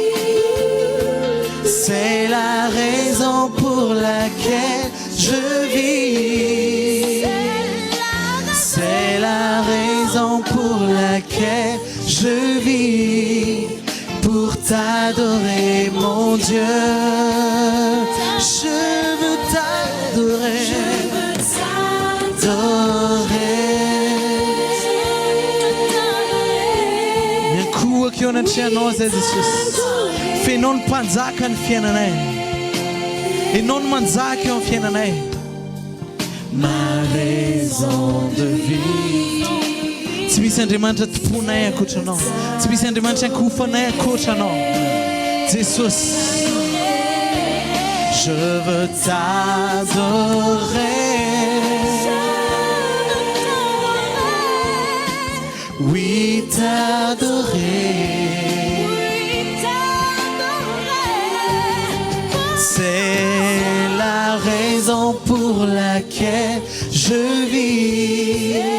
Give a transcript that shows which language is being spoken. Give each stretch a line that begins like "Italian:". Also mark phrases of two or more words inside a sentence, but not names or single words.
French: C'est la raison pour laquelle je vis. C'est la raison pour laquelle je vis. Pour t'adorer, mon Dieu. Je veux t'adorer.
Malagasy: Miankoa keo anatrehanao zay Jesosy. Fenao ny mpanjaka ny fiainanay. Enao no manjaka eo amin'ny fiainanay.
French: Ma raison de vivre.
Malagasy: Tsy misy Andriamanitra tomponay ankoatranao. Tsy misy Andriamanitra ankofanay ankoatranao. Jesosy.
French: Je veux t'adorer. Oui, t'adorer. C'est la raison pour laquelle je vis.